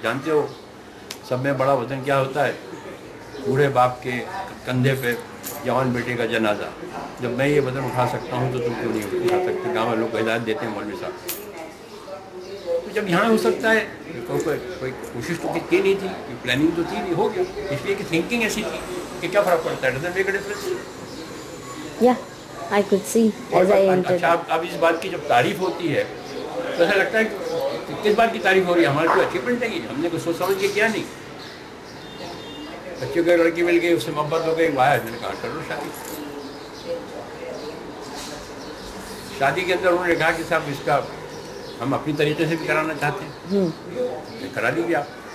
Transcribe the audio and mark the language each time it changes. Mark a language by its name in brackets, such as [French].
[Hindi] जानते हो सब में बड़ा वज़न क्या होता है? बूढ़े बाप के कंधे पे जवान बेटे का जनाजा। जब मैं ये वज़न उठा सकता हूँ तो तुम क्यों नहीं उठा सकते। गाँव वालों को हिदायत देते हैं मौलवी साहब। तो जब यहाँ हो सकता है, कोई कोशिश तो की नहीं थी, प्लानिंग तो थी नहीं, हो गया। इसलिए कि थिंकिंग ऐसी थी कि क्या फ़र्क पड़ता है, [English] Doesn't make a difference. Yeah, I could see as I entered. [Hindi] अच्छा, अब इस बात की जब तारीफ होती है तो ऐसा लगता है कि किस बात की तारीफ हो रही है? हमारी तो अचीवमेंट है, हमने कुछ सोच समझ के किया नहीं। बच्चों को लड़की मिल गई, उससे मोहब्बत हो गई, वाह मैंने कहा कर लो शादी। शादी के अंदर उन्होंने कहा कि साहब इसका हम अपनी तरीके से भी कराना चाहते हैं, करा लीजिए आप।